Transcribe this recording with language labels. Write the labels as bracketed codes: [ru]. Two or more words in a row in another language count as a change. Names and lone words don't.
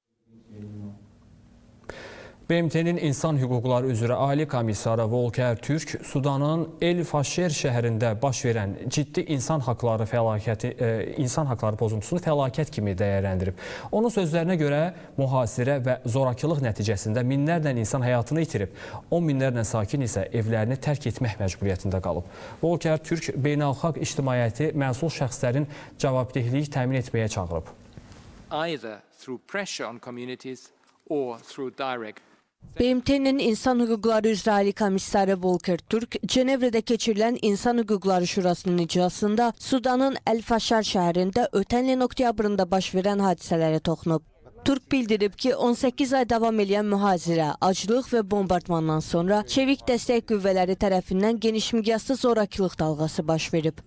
[az] BMT-nin İnsan Hüquqları üzrə Ali Komissarı Volker Türk Sudanın El Faşer şəhərində baş verən ciddi insan haqları pozuntusunu fəlakət kimi dəyərləndirib. Onun sözlərinə görə mühasirə və zorakılıq nəticəsində minlərlə insan həyatını itirib, 10 minlərlə sakin isə evlərini tərk etmək məcburiyyətində qalıb. Volker Türk beynəlxalq ictimaiyyəti məsul şəxslərin cavabdehliyi təmin etməyə çağırıb. [en] Either through pressure on communities or through direct. [az] BMT-nin İnsan Hüquqları üzrə Ali Komissarı Volker Türk, Cenevrədə keçirilən İnsan Hüquqları Şurasının iclasında Sudanın Əl-Faşar şəhərində ötən ilin oktyabrında baş verən hadisələrə toxunub. Türk bildirib ki, 18 ay davam edən mühazirə, aclıq və bombardmandan sonra çevik dəstək qüvvələri tərəfindən geniş miqyaslı zorakılıq dalğası baş verib.